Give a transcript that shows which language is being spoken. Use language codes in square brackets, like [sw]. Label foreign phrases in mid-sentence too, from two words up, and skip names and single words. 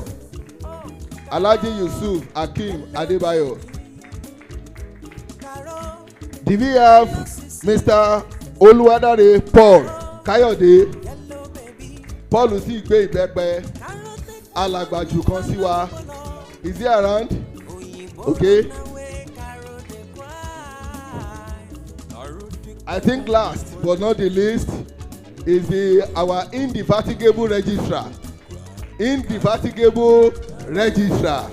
[en] Alhaji Yusuf Hakeem Adebayo. Do we have Mr. Oluwadare Paul Kayode? [yo] Paul sì gbé ìbẹ́pẹ alàgbàjù kan sí wa. [en] Is he around? Okay. I think last but not the least is our indefatigable registrar. Indefatigable registrar.